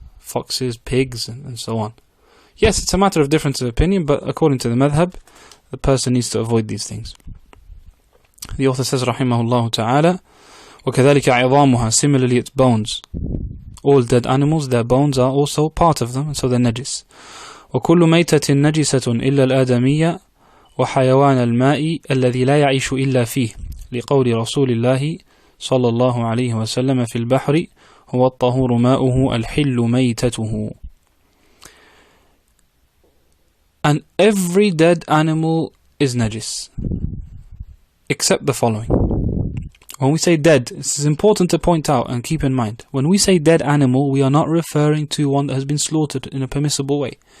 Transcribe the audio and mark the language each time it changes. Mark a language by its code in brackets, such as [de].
[en] Foxes, pigs, and so on. Yes, it's a matter of difference of opinion, but according to the madhab, the person needs to avoid these things. The author says, rahimahullah ta'ala, [ar] وَكَذَلِكَ عِظَامُهَا, [en] similarly its bones. All dead animals, their bones are also part of them, and so they're najis. [ar] وكل ميتة نجسة إلا الآدمية وحيوان الماء الذي لا يعيش إلا فيه لقول رسول الله صلى الله عليه وسلم في البحر هو الطهور ماؤه الحل ميتته. [en] And every dead animal is najis, except the following. When we say dead, this is important to point out and keep in mind. When we say dead animal, we are not referring to one that has been slaughtered in a permissible way.